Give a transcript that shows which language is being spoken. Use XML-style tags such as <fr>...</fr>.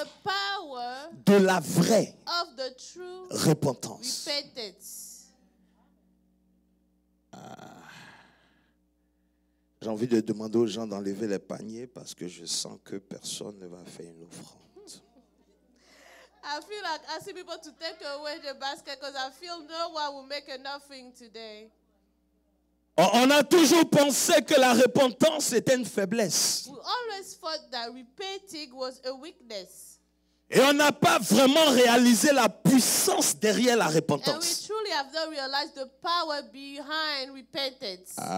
<en>The power</en> <fr>de la vraie</fr> <en>of the true</en> <fr>repentance.</fr> <en>repentance.</en> <fr>J'ai envie de demander aux gens d'enlever les paniers parce que je sens que personne ne va faire une offrande.</fr> <en>I feel like asking people to take away the basket because I feel no one will make an offering today.</en> <fr>On a toujours pensé que la repentance était une faiblesse.</fr> <en>We always thought that repenting was a weakness.</en> <fr>Et on n'a pas vraiment réalisé la puissance derrière la</fr> <en>And we</en> <fr>repentance.</fr> <en>truly have not realized the power behind repentance.</en>